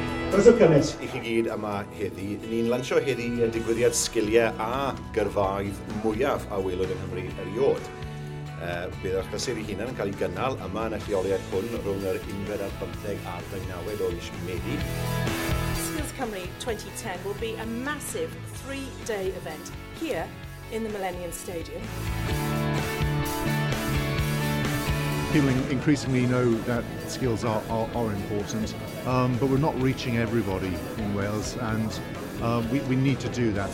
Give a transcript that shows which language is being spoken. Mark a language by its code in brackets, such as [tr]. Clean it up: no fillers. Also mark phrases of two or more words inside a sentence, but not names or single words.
[cy] Croeso cynnes i chi gyd yma heddi. Ni'n lansio heddi y digwyddiad sgiliau a gyrfaoedd mwyaf a welwyd yng Nghymru erioed. Bydd eich clasur ei hunan yn cael ei gynnal yma yn y lleoliad hwn rhwng yr 11 ar 15 a'r 19 o mis Medi. [en] Skills Cymru 2010 will be a massive 3-day event here in the Millennium Stadium. People increasingly know that skills are important, but we're not reaching everybody in Wales, and we need to do that.